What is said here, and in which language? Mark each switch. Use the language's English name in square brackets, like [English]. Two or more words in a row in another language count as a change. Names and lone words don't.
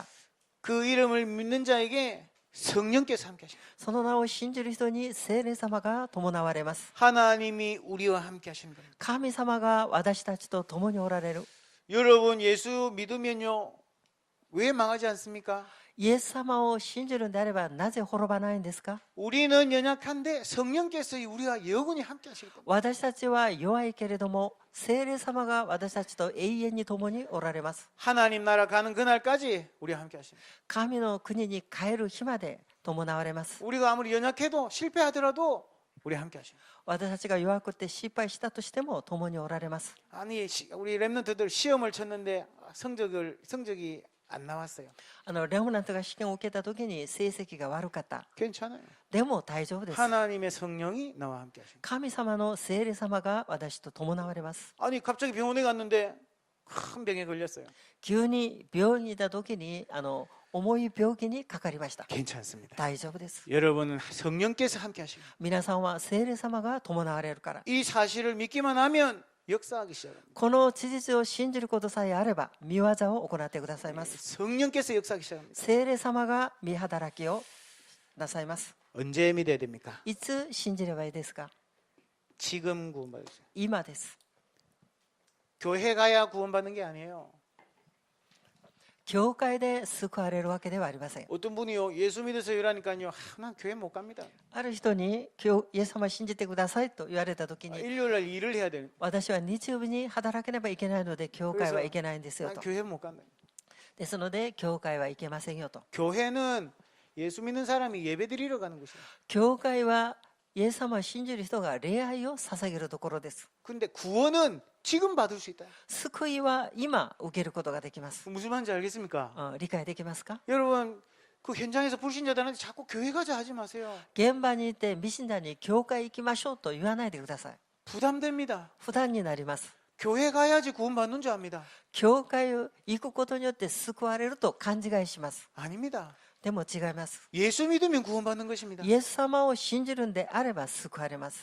[Korean] 그 이름을 믿는 자에게 성령께서 함께 하십니다. [Japanese] その名を信じる人に聖霊様が伴われます。 [Korean] 하나님이 우리와 함께 하시는 겁니다. [Japanese] 神様が私たちと共におられる。 [Korean] 여러분 예수 믿으면요 왜 망하지 않습니까? [Japanese] イエス様を信じるんであればなぜ滅ばないんですか？ [Korean] 우리는 연약한데 성령께서 우리와 영원히 함께 하실 겁니다. [Japanese] 私たちは弱いけれども、聖霊様が私たちと永遠に共におられます。 [Korean] 하나님 나라 가는 그날까지 우리와 함께 하십니다. [Japanese] 神の国に帰る日まで伴われます。 [Korean] 우리가 아무리 연약해도 실패하더라도 우리와 함께 하십니다. [Japanese] 私たちが弱くて失敗したとしても共におられます。 [Korean] 아니 우리 랩런트들 시험을 쳤는데 성적이 안 나왔어요. [Japanese] レムナントが試験を受けた時に成績が悪かった。 [Korean] 괜찮아요. [Japanese] でも大丈夫です。 [Korean] 하나님의 성령이 나와 함께 하십니다. [Japanese] 神様の聖霊様が私と伴われます。 [Korean] 아니 갑자기 병원에 갔는데 큰 병에 걸렸어요. [Japanese] 急に病院にいた時に重い病気にかかりました。 [Korean] 괜찮습니다. [Japanese] 大丈夫です。 [Korean] 여러분은 성령께서 함께 하십니다. [Japanese] 皆さんは聖霊様が伴われるから。 [Korean] 이 사실을 믿기만 하면 역사하기 시작합니다. [Japanese] この事実を信じることさえあれば見業を行ってくださいます。 [Korean] 성령께서 역사하기 시작합니다. [Japanese] 聖霊様が見働きをなさいます。 [Korean] 언제 믿어야 됩니까? [Japanese] いつ信じればいいですか？ [Korean] 지금 구원받으세요. [Japanese] 今です。 [Korean] 교회 가야 구원받는 게 아니에요. [Japanese] 教会で救われるわけではありません。 [Korean] 어떤 분이요 예수 믿어서 이러니까요 난 교회 못 갑니다. [Japanese] ある人に今日イエス様信じてくださいと言われた時に、 [Korean] 일요일날 일을 해야 되는. [Japanese] 私は日曜日に働ければいけないので教会は行けないんですよ [Korean] 난 [Japanese] と。 [Korean] 교회 못 간다. [Japanese] ですので教会は行けませんよと。 [Korean] 교회는 예수 믿는 사람이 예배드리러 가는 곳이에요. [Japanese] 教会はイエス様を信じる人が礼拝を捧げるところです。 [Korean] 근데 구원은 지금 받을 수 있다. [Japanese] 救いは今受けることができます。 [Korean] 무슨 말인지 알겠습니까? [Japanese] 理解できますか？ [Korean] 여러분 그 현장에서 불신자들한테 자꾸 교회 가자 하지 마세요. [Japanese] 現場にいて未信者に教会行きましょうと言わないでください。 [Korean] 부담됩니다. [Japanese] 負担になります。 [Korean] 교회 가야지 구원받는 줄 압니다. [Japanese] 教会を行くことによって救われると勘違いします。 [Korean] 아닙니다. [Japanese] でも違います。 [Korean] 예수 믿으면 구원받는 것입니다. [Japanese] イエス様を信じるんであれば救われます。